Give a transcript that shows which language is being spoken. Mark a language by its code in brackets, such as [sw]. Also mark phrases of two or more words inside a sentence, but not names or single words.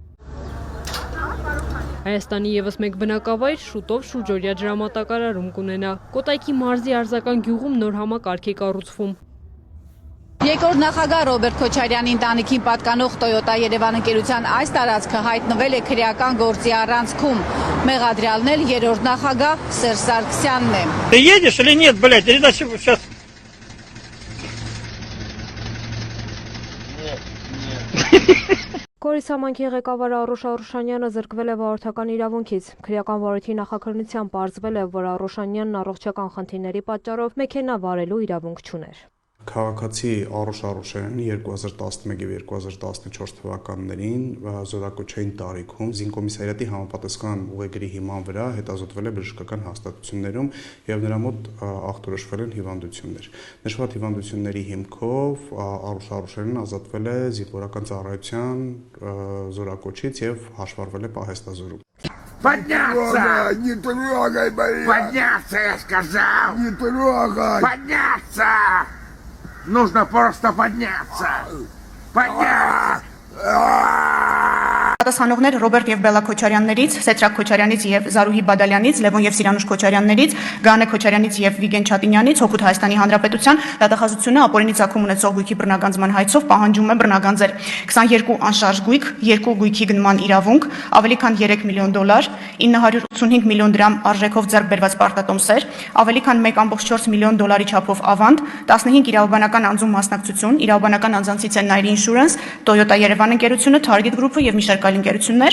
[hy] Հայաստանի ևս մեկ բնակավայր շուտով շուրջօրյա ջրամատակարարում կունենա։ Կոտայքի մարզի Արձական գյուղում նոր համակարգ է կառուցվում։ Երկրորդ նախագահ Ռոբերտ Քոչարյանի ընտանիքին պատկանող Toyota Երևան ընկերության այս տարածքը հայտնվել է քրեական գործի առանցքում։ Մեղադրյալն էլ երրորդ նախագահ Սերժ Սարգսյանն է։ [ru] Ты едешь или нет, блядь, или иначе сейчас... [hy] Գորիս համայնքի ղեկավար Արոշ Արուշանյանը զրկվել է վարորդական իրավունքից։ Քրեական վարույթի նախաքրնությամբ պարզվել է, որ Արուշանյանն առողջական խնդիրների պատճառով մեքենա վարելու իրավունք չուներ։ Քաղաքացի Արոշ Արուշյանը 2011 եւ 2014 թվականներին զորակոչային տարիքում զինկոմիսարիատի համապատասխան ուղեգրի հիման վրա հետազոտվել է բժշկական հաստատություններում եւ նրա մոտ ախտորոշվել են հիվանդություններ։ Նշված հիվանդությունների հիմքով Արոշ Արուշյանն ազատվել է զինվորական ծառայության զորակոչից եւ հաշվառվել է պահեստազորում։ [ru] Подняться! Не трогай, блядь! Подняться, я сказал! Не трогай! Подняться! Нужно просто подняться! Подняться! [hy] Պատասխանողներ Ռոբերտ եւ Բելա Քոչարյաններից, Սեթրակ Քոչարյանից եւ Զարուհի Բադալյանից, Լևոն եւ Սիրանուշ Քոչարյաններից, Գանե Քոչարյանից եւ Վիգեն Չատինյանից Հօգուտ Հայաստանի Հանրապետության դատախազությունը ապօրինի ցակում ունեցող գույքի բռնագանձման հայցով պահանջում է բռնագանձել 22 անշարժ գույք, 2 գույքի գնման իրավունք, ավելի քան $3 միլիոն, 985 միլիոն դրամ արժեքով ձեռք բերված պարտատոմսեր, ավելի քան $1.4 միլիոն չափով ավանդ, 15 իրավաբանական անձում մասնակցություն, իրավաբանական անձանցից են Nairi Insurance, Toyota Երևան ընկերությունը, Target Group-ը եւ մի շարք այլ ընկերություններ։